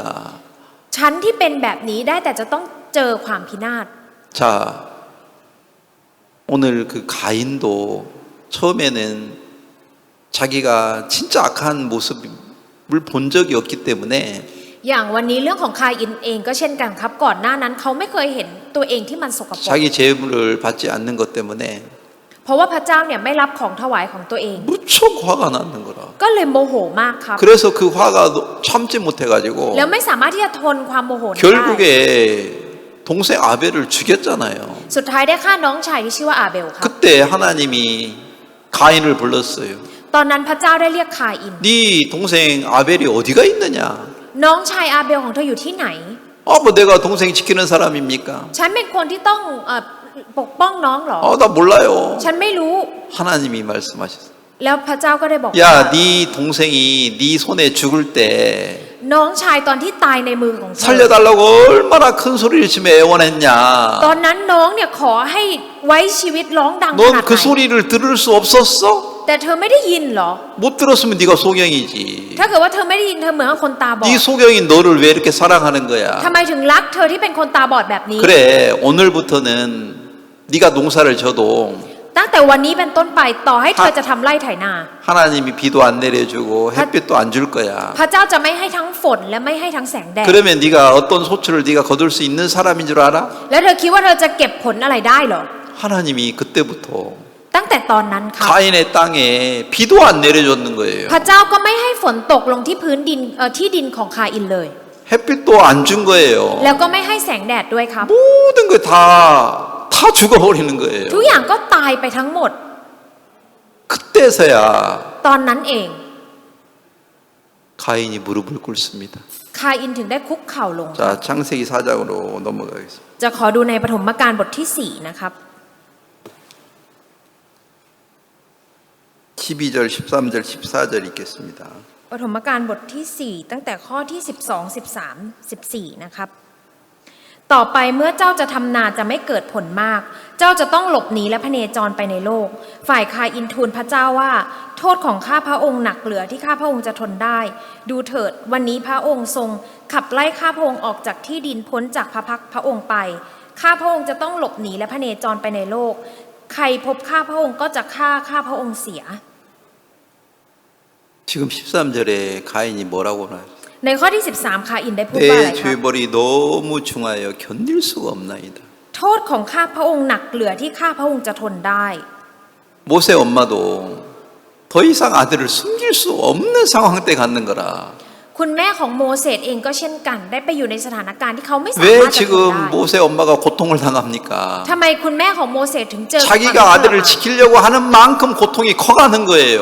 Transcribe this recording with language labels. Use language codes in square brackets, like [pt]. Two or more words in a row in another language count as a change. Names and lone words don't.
[th] ฉันที่เป็นแบบนี้ได้แต่จะต้องเจอความพินาศ [ko] 자, 오늘 그 가인도 처음에는 자기가 진짜 악한 모습을 본 적이 없기 때문에 [th] อย่างวันนี้เรื่องของคาอินเองก็เช่นกันครับก่อนหน้านั้นเขาไม่เคยเห็นตัวเองที่มันสกปรก [ko] 자기 재물을 받지 않는 것 때문에 [th] เพราะว่าพระเจ้าเนี่ยไม่รับของถวายของตัวเอง [ko] 무척 화가 나는 거라. [th] ก็เลยโมโหมากครับ [ko] 그래서 그 화가 참지 못해가지고 [th] แล้วไม่สามารถที่จะทนความโมโหนั้นได้ [ko] 결국에 동생 아벨을 죽였잖아요. [th] สุดท้ายได้ฆ่าน้องชายที่ชื่อว่าอาเบลครับ [ko] 그때 하나님이 가인을 불렀어요. [th] ตอนนั้นพระเจ้าได้เรียกคาอิน [ko] 네 동생 아벨이 어디가 있느냐? [th] น้องชายอาเบลของเธออยู่ที่ไหน [ko] 뭐 내가 동생 지키는 사람입니까? [th] ฉันเป็นคนที่ต้องปกป้องน้องเหรอ [ko] 나 몰라요. [th] ฉันไม่รู้ [ko] 하나님이 말씀하셨어요. [th] แล้วพระเจ้าก็ได้บอกว่า [ko] 야, 네 동생이 네 손에 죽을 때 [th] น้องชายตอนที่ตายในมือของเธอ [ko] 살려달라고 얼마나 큰 소리를 치며 애원했냐? [th] ตอนนั้นน้องเนี่ยขอให้ไว้ชีวิตร้องดังขนาด [ko] 넌 ไห 그 น 소리를 들을 수 없었어? [th] แต่เธอไม่ได้ยินเหรอ [ko] 못 들었으면 네가 소경이지. [th] ถ้าเกิดว่าเธอไม่ได้ยินเธอเหมือนกับคนตาบอด [ko] 네 소경인 너를 왜 이렇게 사랑하는 거야? [th] ทำไมถึงรักเธอที่เป็นคนตาบอดแบบนี้ [ko] 그래, 오늘부터는 네가 농사를 져도 [th] ตั้งแต่วันนี้เป็นต้นไปต่อให้เธอจะทำไร่ไถนา [ko] 하나님이 비도 안 내려주고 햇빛도 안 줄 거야. [th] พระเจ้าจะไม่ให้ทั้งฝนและไม่ให้ทั้งแสงแดด [ko] 그러면 네가 어떤 소출을 네가 거둘 수 있는 사람인 줄 알아? [th] แล้วเธอคิดว่าเธอจะเก็บผลอะไรได้เหรอ [ko] 하나님이 그때부터 [th] ตั้งแต่ตอนนั้นค่ะ [ko] 가인의 땅에 비도 안 내려줬는 거예요. [th] พระเจ้าก็ไม่ให้ฝนตกลงที่พื้นดินที่ดินของคาอินเลย [ko] 햇빛도 안 준 거예요. [th] แล้วก็ไม่ให้แสงแดดด้วยครับ [ko] 모든 거 다 죽어버리는 거예요. [th] ทุกอย่างก็ตายไปทั้งหมด [ko] 그때서야 [th] ตอนนั้นเอง [ko] 가인이 무릎을 꿇습니다. [th] คาอินถึงได้คุกเข่าลง [ko] 자, 창세기 4장으로 넘어가겠습니다. [th] จะขอดูในปฐมกาลบทที่ 4 นะครับ [ko] 12절, 13절, 14절 읽겠습니다. [th] ปฐมกาลบทที่ 4 ตั้งแต่ข้อที่ 12 13 14 นะครับ ต่อไปเมื่อเจ้าจะทำนาจะไม่เกิดผลมาก เจ้าจะต้องหลบหนีและพเนจรไปในโลก ฝ่ายคาอินทูลพระเจ้าว่า โทษของข้าพระองค์หนักเหลือที่ข้าพระองค์จะทนได้ ดูเถิดวันนี้พระองค์ทรงขับไล่ข้าพระองค์ออกจากที่ดินพ้นจากพระพักตร์พระองค์ไป ข้าพระองค์จะต้องหลบหนีและพเนจรไปในโลก ใครพบข้าพระองค์ก็จะฆ่าข้าพระองค์เสีย [ko] 지금 13절에 가인이 뭐라고 하나요? [th] ในข้อที่ 13 คาอินได้พูดว่าอะไร [ko] 내 [th] ครับ [ko] 죄벌이 너무 중하여 견딜 수가 없나이다. [th] โทษของข้าพระองค์หนักเหลือที่ข้าพระองค์จะทนได้ [ko] 모세 엄마도 더 이상 아들을 숨길 수 없는 상황 때 갖는 거라. [th] คุณแม่ของโมเสสเองก็เช่นกันได้ไปอยู่ในสถานการณ์ที่เขาไม่สา [ko] 왜 [th] มารถจะทนได้ [ko] 지금 모세 엄마가 고통을 당합니까? [th] ทำไมคุณแม่ของโมเสสถึงเจอ [ko] 자기가 아들을 지키려고 하는 만큼 고통이 커가는 거예요.